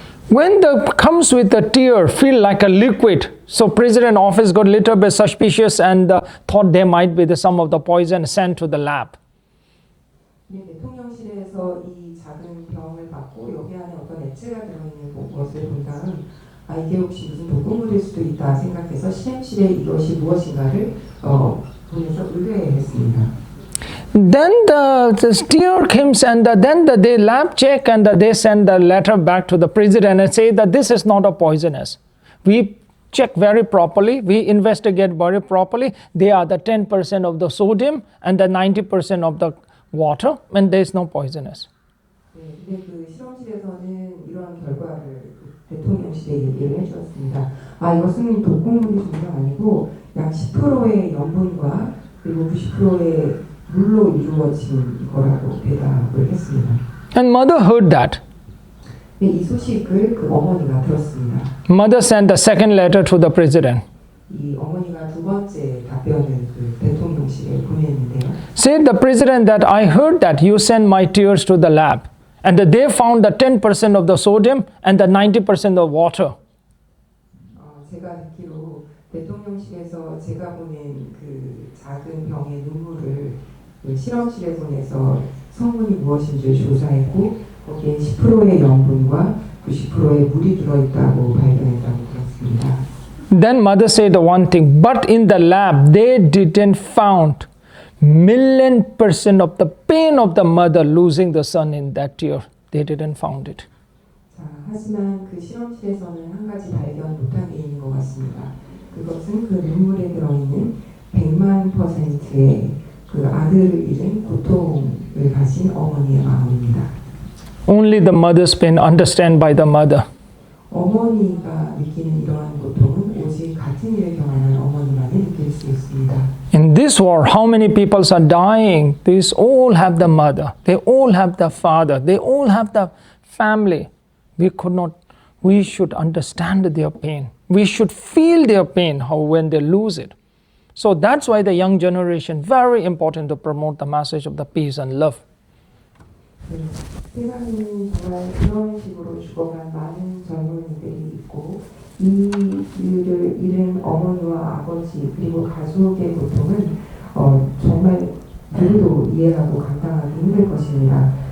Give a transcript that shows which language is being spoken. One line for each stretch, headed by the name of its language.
English: When the comes with the tear, feel like a liquid. So president office got little bit suspicious and thought there might be some of the poison sent to the lab.
Korean: 대통령실에서 이 작은 병을 받고 여기 안에 어떤 액체가 들어있는 것을 본 다음 이게 혹시 무슨 독극물일 수도 있다 생각해서 실험실에 이것이 무엇인가를 보내서 의뢰했습니다.
English: Then the tear comes and then they lab check and they send the letter back to the president and say that this is not a poisonous. We check very properly, we investigate very properly. They are the 10% of the sodium and the 90% of the water and there is no poisonous.
Korean: 근데 그 실험실에서는 이런 결과를 대통령실에 얘기를 해주었습니다. 이것은 독극물이 전혀 아니고 약 10%의 염분과 그리고 90%의 물로 이루어진 거라고 대답을 했습니다.
English: And mother heard that.
Korean: 이 소식을 그 어머니가 들었습니다.
English: Mother sent a second letter to the president.
Korean: 이 어머니가 2번째 답변을 그 대통령실에 보냈는데요.
English: Said the president that I heard that you sent my tears to the lab and that they found the 10% of the sodium and the 90% of water.
Korean: 제가 듣기로 대통령실에서 제가 보낸 그 작은 병의 눈물을 그 실험실에 보내서 성분이 무엇인지 조사했고 거기에 10%의 염분과 90%의 물이 들어있다고 발견했다고 들었습니다.
English: Then mother said one thing, but in the lab they didn't found 1,000,000% of the pain of the mother losing the son in that tear. They didn't found it.
Korean: 하지만 그 실험실에서는 한 가지 발견 못한 게 있는 것 같습니다. 그것은 그 눈물에 들어있는 100,000,000%의 그 아들을 잃은 고통을 가진 어머니의 마음입니다.
English: Only the mother's pain understand by the mother.
Korean: 어머니가 느끼는 이러한 고통은 오직 같은 일을 경험하는 어머니만이 느낄 수 있습니다.
English: In this war, how many people are dying? These all have the mother. They all have the father. They all have the family. We should understand their pain. We should feel their pain when they lose it. So that's why the young generation, very important to promote the message of the peace and love.
Korean: 세상에는 정말 그런 식으로 죽어간 많은 젊은이들이 있고 이 일을 잃은 어머니와 아버지 그리고 가족의 고통은 정말 누구도 이해하고 감당하기 힘들 것입니다.